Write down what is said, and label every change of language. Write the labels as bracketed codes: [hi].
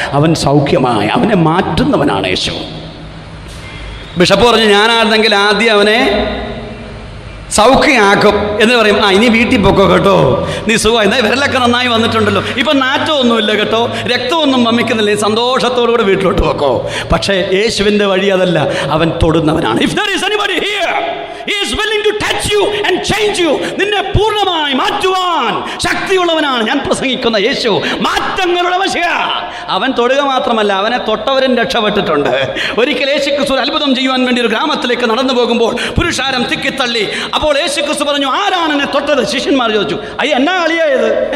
[ml] അവൻ സൗഖ്യമായി, അവനെ മാറ്റുന്നവനാണ് യേശു. ബിഷപ്പ് പറഞ്ഞു, ഞാനായിരുന്നെങ്കിൽ ആദ്യം അവനെ സൗഖ്യമാക്കും എന്ന് പറയും. ഇനി വീട്ടിൽ പൊക്കോ കേട്ടോ, നീ സുഖമായി, എന്നാൽ വിരലൊക്കെ നന്നായി വന്നിട്ടുണ്ടല്ലോ, ഇപ്പം നാറ്റമൊന്നുമില്ല കേട്ടോ, രക്തമൊന്നും വമിക്കുന്നില്ല, നീ സന്തോഷത്തോടുകൂടെ വീട്ടിലോട്ട് പൊക്കോ. പക്ഷേ യേശുവിൻ്റെ വഴി അതല്ല, അവൻ തൊടുന്നവനാണ്. [en] If there is anybody here, he is willing to touch you and change you. [ml] നിന്നെ പൂർണ്ണമായി മാറ്റുവാൻ ശക്തിയുള്ളവനാണ് ഞാൻ പ്രസംഗിക്കുന്ന യേശു. മാറ്റങ്ങളുടെ മശിഹ. അവൻ തൊടുക മാത്രമല്ല, അവനെ തൊട്ടവരും രക്ഷപ്പെട്ടിട്ടുണ്ട്. ഒരിക്കൽ യേശു ക്രിസ്തു അത്ഭുതം ചെയ്യുവാൻ വേണ്ടി ഒരു ഗ്രാമത്തിലേക്ക് നടന്നു പോകുമ്പോൾ പുരുഷാരം തിക്കിത്തള്ളി. അപ്പോൾ യേശു ക്രിസ്തു പറഞ്ഞു, ആരാണ് എന്നെ തൊട്ടത്? ശിഷ്യന്മാർ ചോദിച്ചു, എന്നാ കളിയായത്?